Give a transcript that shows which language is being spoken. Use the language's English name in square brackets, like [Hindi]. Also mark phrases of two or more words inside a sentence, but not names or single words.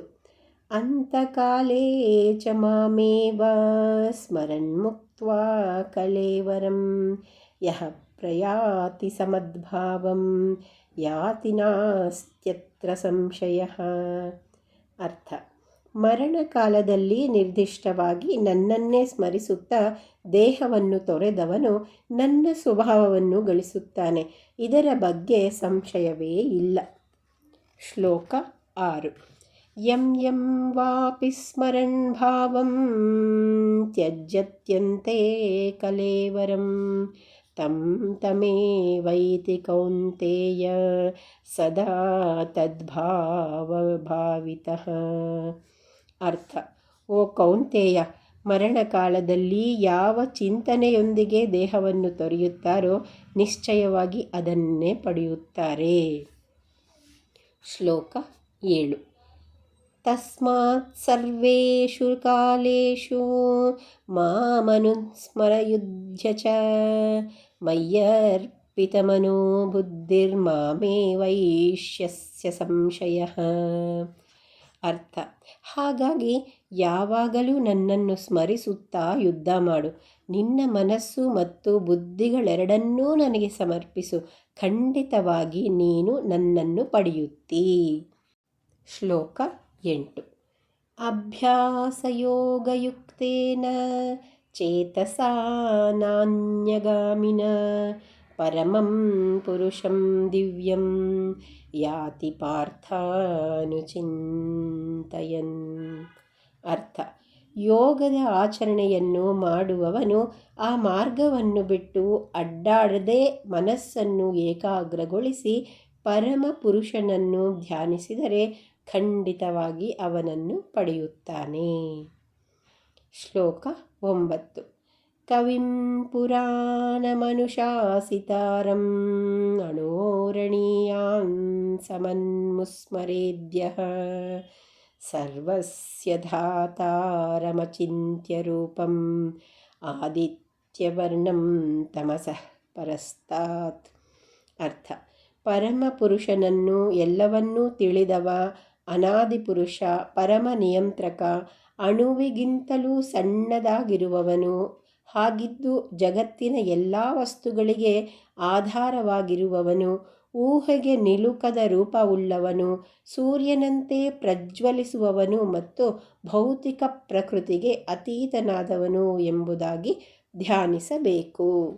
[Sanskrit] ಅಂತಕಾಲೇ ಚ ಮಾಮೇವ ಸ್ಮರನ್ ಮುಕ್ತ್ವಾ ಕಳೇವರಂ ಯಃ ಪ್ರಯಾತಿ ಸಮದ್ಭಾವಂ ಯಾತಿ ನಾಸ್ತ್ಯತ್ರ ಸಂಶಯಃ. [Kannada] ಅರ್ಥ. ಮರಣಕಾಲದಲ್ಲಿ ನಿರ್ದಿಷ್ಟವಾಗಿ ನನ್ನನ್ನೇ ಸ್ಮರಿಸುತ್ತಾ ದೇಹವನ್ನು ತೊರೆದವನು ನನ್ನ ಸ್ವಭಾವವನ್ನು ಗಳಿಸುತ್ತಾನೆ. ಇದರ ಬಗ್ಗೆ ಸಂಶಯವೇ ಇಲ್ಲ. ಶ್ಲೋಕ 6. [Sanskrit] ಯಂ ಯಂ ವಾಪಿ ಸ್ಮರನ್ ಭಾವಂ ತ್ಯಜ್ಯತ್ಯಂತೆ ಕಲೇವರಂ ತಂ ತಮೇವೈತಿ ಕೌಂತೇಯ ಸದಾ ತದ್ಭಾವಭಾವಿತಃ. [Kannada] ಅರ್ಥ. ಓ ಕೌಂತೇಯ, ಮರಣಕಾಲದಲ್ಲಿ ಯಾವ ಚಿಂತನೆಯೊಂದಿಗೆ ದೇಹವನ್ನು ತೊರೆಯುತ್ತಾರೋ ನಿಶ್ಚಯವಾಗಿ ಅದನ್ನೇ ಪಡೆಯುತ್ತಾರೆ. ಶ್ಲೋಕ 7. [Sanskrit] ತಸ್ಮಾತ್ ಸರ್ವೇಷು ಕಾಲೇಷು ಮಾಮನುಸ್ಮರಯುಧ್ಯ ಚ ಮಯ್ಯರ್ಪಿತಮನೋ ಬುದ್ಧಿರ್ಮಾಮೇವೈಷ್ಯಸ್ಯ ಸಂಶಯಃ. [Kannada] ಅರ್ಥ. ಹಾಗಾಗಿ ಯಾವಾಗಲೂ ನನ್ನನ್ನು ಸ್ಮರಿಸುತ್ತಾ ಯುದ್ಧ ಮಾಡು. ನಿನ್ನ ಮನಸ್ಸು ಮತ್ತು ಬುದ್ಧಿಗಳೆರಡನ್ನೂ ನನಗೆ ಸಮರ್ಪಿಸು. ಖಂಡಿತವಾಗಿ ನೀನು ನನ್ನನ್ನು ಪಡೆಯುತ್ತೀ. [Sanskrit] ಶ್ಲೋಕ 8. ಅಭ್ಯಾಸಯೋಗಯುಕ್ತೇನ ಚೇತಸಾ ನಾನ್ಯಗಾಮಿನ ಪರಮಂ ಪುರುಷಂ ದಿವ್ಯಂ ಯಾತಿ ಪಾರ್ಥಾನುಚಿಂತಯನ್. [Kannada] ಅರ್ಥ. ಯೋಗದ ಆಚರಣೆಯನ್ನು ಮಾಡುವವನು ಆ ಮಾರ್ಗವನ್ನು ಬಿಟ್ಟು ಅಡ್ಡಾಡದೆ ಮನಸ್ಸನ್ನು ಏಕಾಗ್ರಗೊಳಿಸಿ ಪರಮ ಪುರುಷನನ್ನು ಧ್ಯಾನಿಸಿದರೆ ಖಂಡಿತವಾಗಿ ಅವನನ್ನು ಪಡೆಯುತ್ತಾನೆ. [Sanskrit] ಶ್ಲೋಕ 9. ಕವಿಂ ಪುರಾಣಮನುಶಾಸಿತಾರಂ ಅಣೋರಣೀಯಾನ್ ಸಮನ್ಮುಸ್ಮರೇದ್ಯಃ ಸರ್ವಸ್ಯ ಧಾತಾರಮಚಿಂತ್ಯ ರೂಪಂ ಆದಿತ್ಯವರ್ಣಂ ತಮಸಃ ಪರಸ್ತಾತ್. [Kannada] ಅರ್ಥ: ಪರಮಪುರುಷನನ್ನು ಎಲ್ಲವನ್ನೂ ತಿಳಿದವ, ಅನಾದಿ ಪುರುಷ, ಪರಮ ನಿಯಂತ್ರಕ, ಅಣುವಿಗಿಂತಲೂ ಸಣ್ಣದಾಗಿರುವವನು, ಹಾಗಿದ್ದು ಜಗತ್ತಿನ ಎಲ್ಲ ವಸ್ತುಗಳಿಗೆ ಆಧಾರವಾಗಿರುವವನು, ಊಹೆಗೆ ನಿಲುಕದ ರೂಪವುಳ್ಳವನು, ಸೂರ್ಯನಂತೆ ಪ್ರಜ್ವಲಿಸುವವನು ಮತ್ತು ಭೌತಿಕ ಪ್ರಕೃತಿಗೆ ಅತೀತನಾದವನು ಎಂಬುದಾಗಿ ಧ್ಯಾನಿಸಬೇಕು.